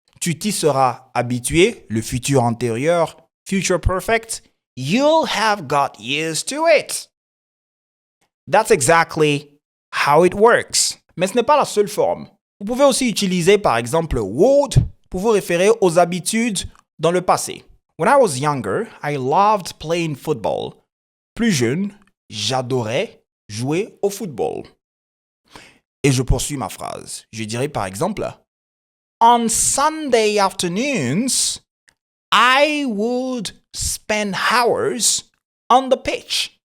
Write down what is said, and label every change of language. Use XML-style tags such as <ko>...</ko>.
<fr>Tu t'y seras habitué, le futur antérieur,</fr> <en>future perfect, you'll have got used to it. That's exactly how it works.</en> <fr>Mais ce n'est pas la seule forme. Vous pouvez aussi utiliser par exemple would pour vous référer aux habitudes dans le passé.</fr> <en>When I was younger, I loved playing football.</en> <fr>Plus jeune, j'adorais jouer au football. Et je poursuis ma phrase. Je dirais par exemple,</fr> <en>on Sunday afternoons, I would spend hours on the pitch.</en>